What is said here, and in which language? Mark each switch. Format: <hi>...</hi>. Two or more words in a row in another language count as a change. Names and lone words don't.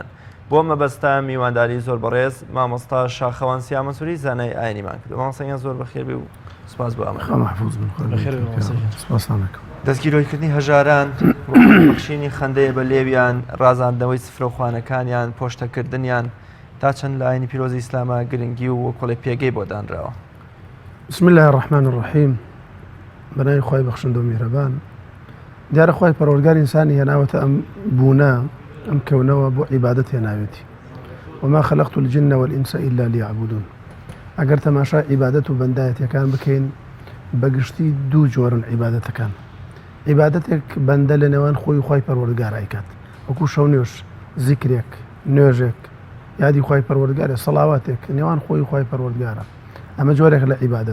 <ckb>بۆ مەبەستە میوانداری زۆر بەڕێز مامۆستا شاخەوان سیامەسووری زانای ئاینیمان کرد. مامۆستایان زۆر بەخێر بێ و سوپاس بۆ ئەمە. دەستگیرۆیکردنی هەژاران بەخشینی خەندەیە بە لێویان ڕازاندنەوەی سفرە و خوانەکانیان پۆشتەکردنیان تا چەند لە ئاینی پیرۆزی ئیسلامە گرنگی و وەکۆڵی پێگەی بۆ دانراوە.</ckb> <ar>بسم الله الرحمن الرحیم</ar> <ckb>بەناوی خوای بەخشندە و میهرەبان. دیارە خوای پەروەردگار ئینسانی هێناوەتە ئەم بوونە ئەم کەونەوە بۆ عیبادەت هێناوێتی</ckb> <ar>وما خلقت الجن والإنس إلا ليعبدون.</ar> <ckb>ئەگەر تەماشا عیبادەت و بەندایەتیەکان بکەین بەگشتی دوو جۆرن عیبادەتەکان. عیبادەتێک بەندە لە نێوان خۆی خوای پەروەردگار ئایکات وەکو شەو نوێژ زیکرێک نوێژێک یادی خوای پەروەردگارە سەڵاواتێک نێوان خۆی خوای پەروەردگارە ئەمە جۆرێک لە عیبادەت.</ckb>